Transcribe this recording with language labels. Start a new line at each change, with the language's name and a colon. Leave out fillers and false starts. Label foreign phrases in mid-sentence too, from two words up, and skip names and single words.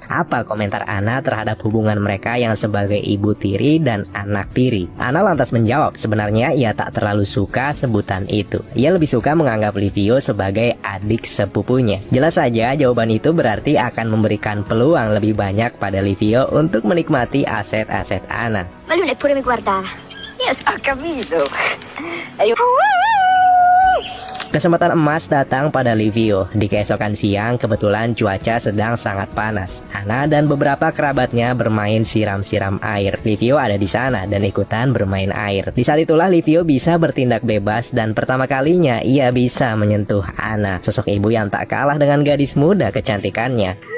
Indonesian: Apa komentar Anna terhadap hubungan mereka yang sebagai ibu tiri dan anak tiri? Anna lantas menjawab, sebenarnya ia tak terlalu suka sebutan itu. Ia lebih suka menganggap Livio sebagai adik sepupunya. Jelas saja jawaban itu berarti akan memberikan peluang lebih banyak pada Livio untuk menikmati aset-aset Anna.
Italian: Ma lui neppure mi guardava. Io ho capito.
Indonesian: Kesempatan emas datang pada Livio. Di keesokan siang, kebetulan cuaca sedang sangat panas. Anna dan beberapa kerabatnya bermain siram-siram air. Livio ada di sana dan ikutan bermain air. Di saat itulah Livio bisa bertindak bebas dan pertama kalinya ia bisa menyentuh Anna, sosok ibu yang tak kalah dengan gadis muda kecantikannya.